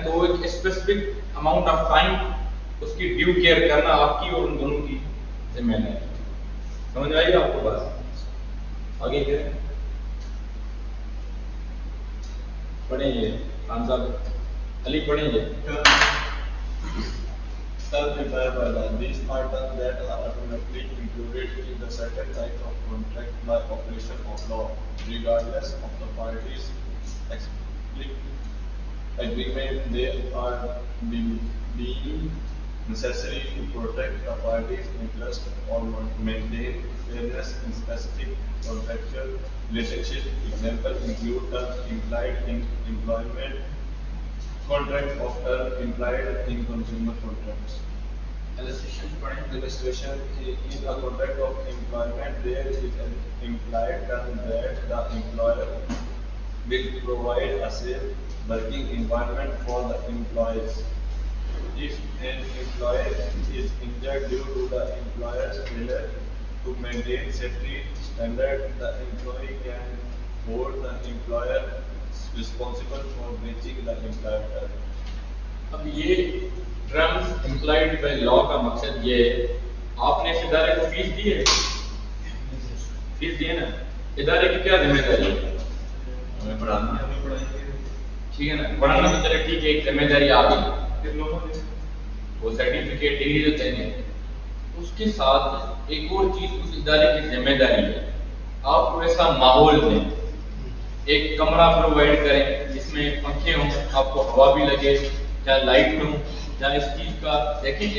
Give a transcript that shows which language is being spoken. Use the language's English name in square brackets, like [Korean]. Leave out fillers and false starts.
[Urdu] تو ایک specific amount of time اس کی ڈیو کیئر کرنا آپ کی اور ان دونوں کی ذمہ داری. سمجھ آئی آپ کو بات؟ آگے کیا پڑھیں گے خان صاحب علی پڑھیں گے. [English] Self-employed by law. These are terms that are automatically included in the certain types of contract by operation of law, regardless of the parties' explicit agreement. They are being necessary to protect the parties' interest or maintain fairness in specific contractual relationships. Examples include terms implied in employment contract of term implied in consumer contracts. [Urdu] illustration پڑھیں. [English] Illustration: in a contract of employment, there is an implied term that the employer will provide a safe working environment for the employees. If an employee is injured due to the employer's failure to maintain safety standards, the employee can hold the employer responsible for breaching the implied term. [Urdu] اب یہ terms employed by law کا مقصد یہ ہے آپ نے اس ادارے کو فیس دی ہے. فیس دی ہے نا. ادارے کی کیا ذمہ داری ہے؟ ہمیں پڑھانا ہے. ٹھیک ہے نا. پڑھانا تو چلے ٹھیک ہے ایک ذمہ داری آ گئی. پھر لوگوں نے وہ سرٹیفکیٹ ڈگری جو دینے اس کے ساتھ ایک اور چیز اس ادارے کی ذمہ داری ہے آپ کو ایسا ماحول دیں, ایک کمرہ پرووائڈ کریں جس میں پنکھے ہوں, آپ کو ہوا بھی لگے, چاہے لائٹ میں ہوں, چاہے اس چیز کا دیکھیں.